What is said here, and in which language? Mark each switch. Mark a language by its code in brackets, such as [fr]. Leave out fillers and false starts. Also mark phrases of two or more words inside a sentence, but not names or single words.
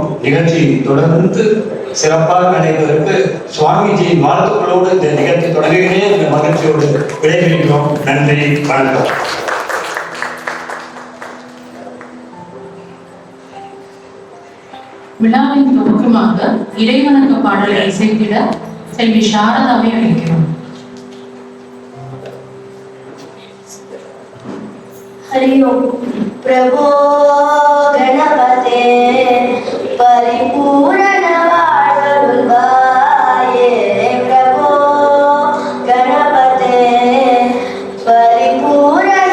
[ta] நிகழ்ச்சி தொடர்ந்து சிறப்பாக நடைபெறுவதற்கு சுவாமிஜியின் வாழ்த்துக்களோடு இந்த நிகழ்ச்சி தொடங்குகிறேன் என்ற மகிழ்ச்சியோடு விடைபெறுகிறோம். நன்றி, வணக்கம். விழாவின் துவக்கமாக இறைவணக்க பாடலை இசைத்திட செல்வி சாரதாவை அழைக்கிறோம். [sa] हरि ओम। [ta] பிரபோ கணபதே பரிபூரண வாழ்வருள்வாயே, பிரபோ கணபதே பரிபூரண